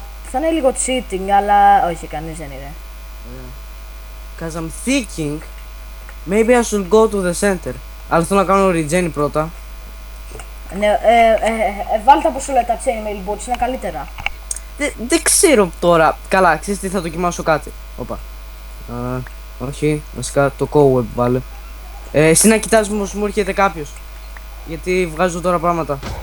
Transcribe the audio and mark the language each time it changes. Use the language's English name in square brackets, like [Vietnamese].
[Greek] Θα είναι λίγο cheating, αλλά όχι, κανείς δεν είναι. [English] Cause I'm thinking maybe I should go to the center. [Greek] Αλλά θέλω να κάνω regen πρώτα. Ναι, βάλτε όπως σου λέει τα chainmail boots, είναι καλύτερα. Δεν ξέρω τώρα. Καλά, ξέρεις τι, θα δοκιμάσω κάτι. Όπα. Όχι, βασικά το cowweb βάλε. Εσύ να κοιτάς πως μου έρχεται κάποιος. Γιατί βγάζω τώρα πράγματα.